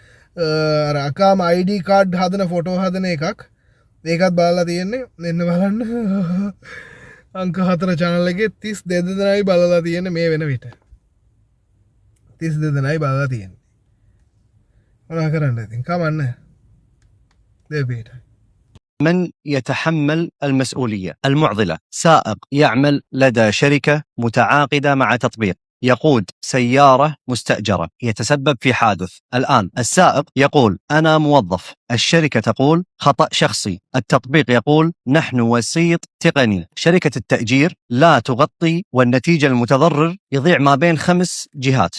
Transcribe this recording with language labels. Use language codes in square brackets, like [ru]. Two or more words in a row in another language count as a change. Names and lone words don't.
[si] අර අකාම ID කාඩ් හදන ෆොටෝ හදන එකක් ඒකත් බලලා තියෙන්නේ. මෙන්න බලන්න අංක 4 channel එකේ 32 දෙනායි බලලා තියෙන්නේ මේ වෙන විට. 32 දෙනායි බලලා තියෙන්නේ. මොනවා කරන්නද ඉතින් කමන්න. දෙපිට. [ar] من يتحمل المسؤولية؟ المعضلة سائق يعمل لدى شركة متعاقدة مع تطبيق يقود سيارة مستأجرة يتسبب في حادث. الآن السائق يقول أنا موظف، الشركة تقول خطأ شخصي، التطبيق يقول نحن وسيط تقني، شركة التأجير لا تغطي، والنتيجة المتضرر يضيع ما بين 5 جهات.